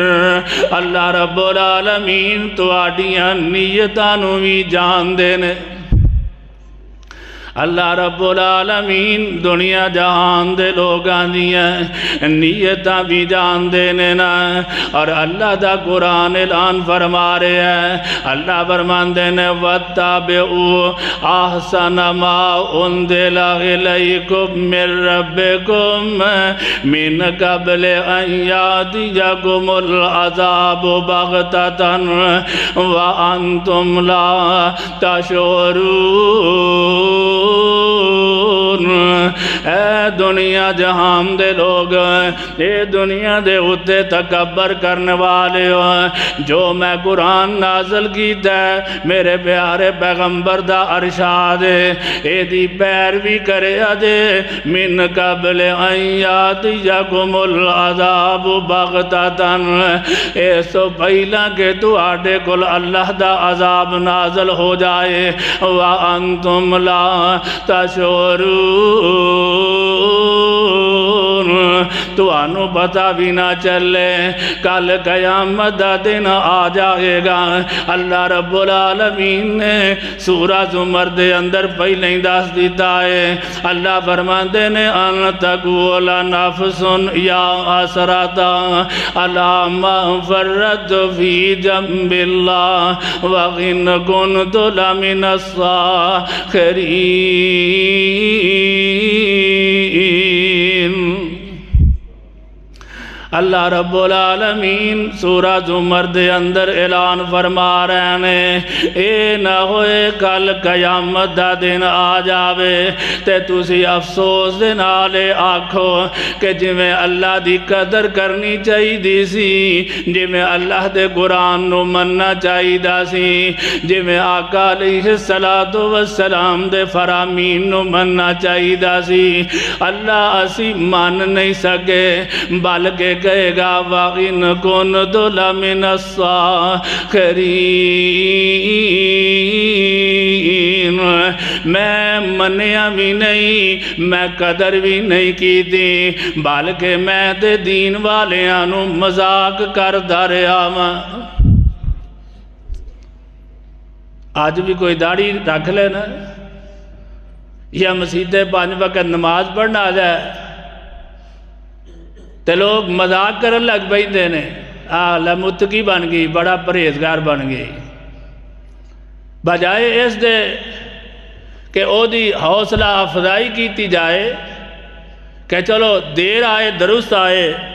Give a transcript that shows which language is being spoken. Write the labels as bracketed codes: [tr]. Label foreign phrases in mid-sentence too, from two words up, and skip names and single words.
[pa] اللہ رب العالمین تواڈیاں نیتاں نو وی جان دے نے۔ اللہ رب العالمین دنیا جہان دے لوگاں دیاں نیتاں بھی جان دینے نا، اور اللہ دا قرآن اعلان فرما رہے ہیں، اللہ فرمان دینے [ar] وَاتَّبِعُوا أَحْسَنَ مَا أُنزِلَ إِلَيْكُم مِّن رَّبِّكُم مِّن قَبْلِ أَن يَأْتِيَكُمُ الْعَذَابُ بَغْتَةً وَأَنتُمْ لَا تَشْعُرُونَ۔ [pa] اے دنیا جہان دے لوگ، اے دنیا دے اتے تکبر کرنے والے ہو، جو میں قرآن نازل کیتا ہے میرے پیارے پیغمبر دا ارشاد ہے، اے دی پیروی کرے اجے [ar] من قبل ان یاتیکم العذاب بغتۃ، [pa] اس تو پہلا کہ تو آٹے کل اللہ دا عذاب نازل ہو جائے، [ar] وَأَنْتُمْ لَا تَشْعُرُونَ، [pa] تو آنو پتہ بھی نہ چلے کل قیامت دا دن آ جائے گا۔ اللہ رب العالمین نے سورہ زمر دے اندر پہلے ہی دس دیتا ہے، اللہ فرماندے نے [ar] ان تقول نفس یا حسرتا علی ما فرطت فی جنب اللہ وَإِن كُنتُ لَمِنَ الصَّاخِرِينَ۔ [pa] اللہ رب العالمین سورہ زمر دے اندر اعلان فرما رہے ہیں، اے نہ ہوئے کل قیامت دا دن آ جاوے تے تسی افسوس دے نالے آکھو کہ جی میں اللہ دی قدر کرنی چاہی دی سی، جی میں اللہ دے قرآن نو مننا چاہی دا سی، جی میں آقا علیہ السلام دے فرامین نو مننا چاہی دا سی، اللہ اسی مان نہیں سکے بلکہ کہے گا [ar] وَإِن كُنتُ لَمِنَ الصَّاخِرِينَ، [pa] میں منیا بھی نہیں، میں قدر بھی نہیں کی تھی، بلکہ میں تے دین والیاں نو مذاق کر داریا ماں۔ آج بھی کوئی داڑھی رکھ لینا یا مسجد 5 وقت نماز پڑھنا آ جائے تے لوگ مذاق کرن لگ پئیندے نے، متقی بن گئی، بڑا پرہیزگار بن گئی، بجائے اس دے کہ او دی حوصلہ افزائی کیتی جائے کہ چلو دیر آئے درست آئے،